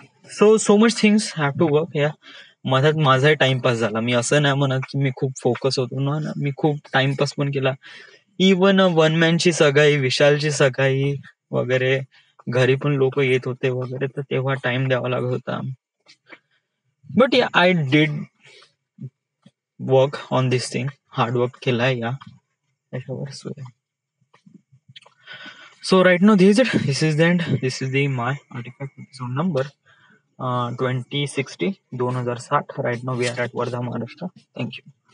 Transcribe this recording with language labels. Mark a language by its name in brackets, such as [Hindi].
[English] So much things have to work. [Marathi] या मधात माझाही टाइमपास झाला. मी असं नाही म्हणत की मी खूप फोकस होतो ना. मी खूप टाइमपास पण केला. इवन वन मॅनची सगाई, विशालची सगाई वगैरे घरी पण लोक येत होते वगैरे, तर तेव्हा टाइम द्यावा लागत होता. [English] But I did work on this thing. [Marathi] Hard work केलाय या त्याच्यावर. [English] So right now this is the end. This is the my artifact episode number 2060. Right now we are at Wardha, Maharashtra. Thank you.